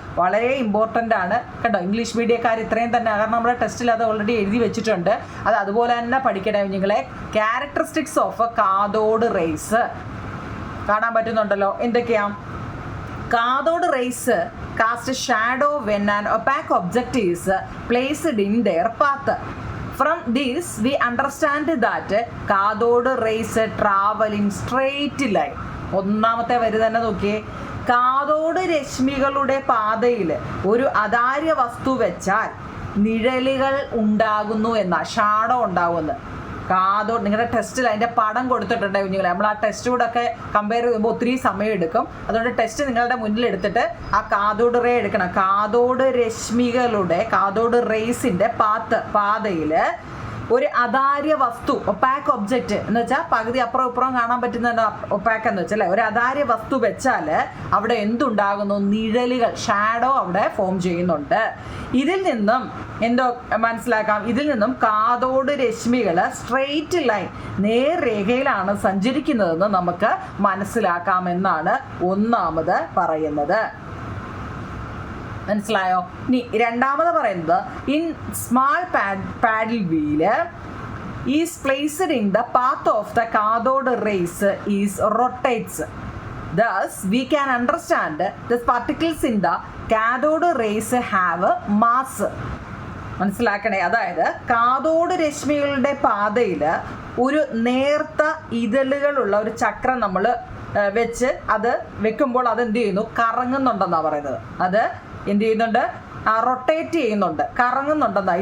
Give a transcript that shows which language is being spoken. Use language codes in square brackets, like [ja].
[ml] വളരെ ഇമ്പോർട്ടൻ്റ് ആണ് കേട്ടോ. ഇംഗ്ലീഷ് മീഡിയക്കാർ ഇത്രയും തന്നെ, കാരണം നമ്മുടെ ടെസ്റ്റിൽ അത് ഓൾറെഡി എഴുതി വെച്ചിട്ടുണ്ട്. അത് അതുപോലെ തന്നെ പഠിക്കണേ കുഞ്ഞുങ്ങളെ. [en] characteristics of cathode rays [ml] കാണാൻ പറ്റുന്നുണ്ടല്ലോ. എന്തൊക്കെയാ? [en] Cathode rays cast shadow when an opaque object is placed in their path. From this we understand that cathode rays travel in straight line. [ml] 1ാമത്തെ വരി തന്നെ നോക്കിയേ. കാഥോഡ് രശ്മികളുടെ പാതയിൽ ഒരു അതാര്യ വസ്തു വെച്ചാൽ നിഴലുകൾ ഉണ്ടാകുന്നു എന്നാ, ഷാഡോ ഉണ്ടാകുമെന്ന്. കാഥോഡ് നിങ്ങളുടെ ടെസ്റ്റിൽ അതിൻ്റെ പടം കൊടുത്തിട്ടുണ്ട് കുഞ്ഞുങ്ങളെ. നമ്മൾ ആ ടെസ്റ്റ് കൂടെ ഒക്കെ കമ്പയർ ചെയ്യുമ്പോൾ ഒത്തിരി സമയം എടുക്കും. അതുകൊണ്ട് ടെസ്റ്റ് നിങ്ങളുടെ മുന്നിൽ എടുത്തിട്ട് ആ കാഥോഡ് റേ എടുക്കണം. കാഥോഡ് രശ്മികളുടെ, കാഥോഡ് റേസിൻ്റെ പാതയിൽ ഒരു അതാര്യ വസ്തു, ഒപാക് ഒബ്ജക്റ്റ് എന്ന് വെച്ചാൽ പകുതി അപ്പുറം ഇപ്പുറം കാണാൻ പറ്റുന്ന ഒപാക് എന്ന് വെച്ചാൽ ഒരു അതാര്യ വസ്തു വെച്ചാൽ അവിടെ എന്തുണ്ടാകുന്നു? നിഴലുകൾ, ഷാഡോ അവിടെ ഫോം ചെയ്യുന്നുണ്ട്. ഇതിൽ നിന്നും എന്തോ മനസ്സിലാക്കാം? ഇതിൽ നിന്നും കാഥോഡ് രശ്മികൾ സ്ട്രെയിറ്റ് ലൈൻ, നേർരേഖയിലാണ് സഞ്ചരിക്കുന്നതെന്ന് നമുക്ക് മനസ്സിലാക്കാമെന്നാണ് 1ാമത് പറയുന്നത്. മനസ്സിലായോ? ഇനി 2ാമത് പറയുന്നത്, [en] In small paddle wheel is placed in the path of the cathode rays is rotates. Thus we can understand the particles in the cathode rays have mass. [ml] മനസ്സിലാക്കണേ. അതായത് കാഥോഡ് രശ്മികളുടെ പാതയിൽ ഒരു നേർത്ത ഇതളുകളുള്ള ഒരു ചക്രം നമ്മൾ വെച്ച് അത് വെക്കുമ്പോൾ അത് എന്ത് ചെയ്യുന്നു? കറങ്ങുന്നുണ്ടെന്നാണ് പറയുന്നത്. അത് എന്ത് ചെയ്യുന്നുണ്ട്? റൊട്ടേറ്റ് ചെയ്യുന്നുണ്ട്, കറങ്ങുന്നുണ്ടെന്നാ.